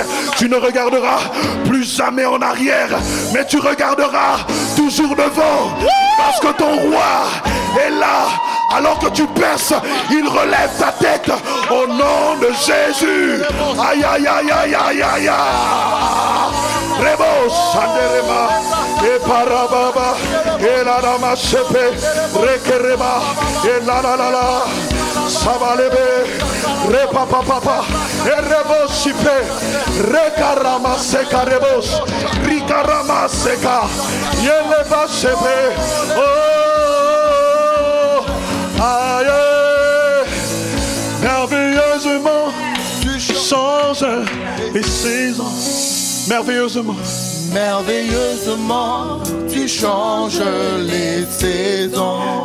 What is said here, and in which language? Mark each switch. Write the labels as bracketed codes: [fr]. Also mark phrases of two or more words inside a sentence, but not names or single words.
[fr] Tu ne regarderas plus jamais en arrière, mais tu regarderas toujours devant, parce que ton roi est là. Alors que tu perces, il relève ta tête au nom de Jésus. Aïe aïe aïe aïe aïe aïe. Rebo Sanderema et Parababa et la Rama Sepe Rekereba et la la la la Sabalebe Repa papa et Rebo Sipe Rekarama Seka Rebos Rikarama Seka Yeleba Sepe. Oh aïe, merveilleusement tu changes les saisons. Merveilleusement, merveilleusement, tu changes les saisons.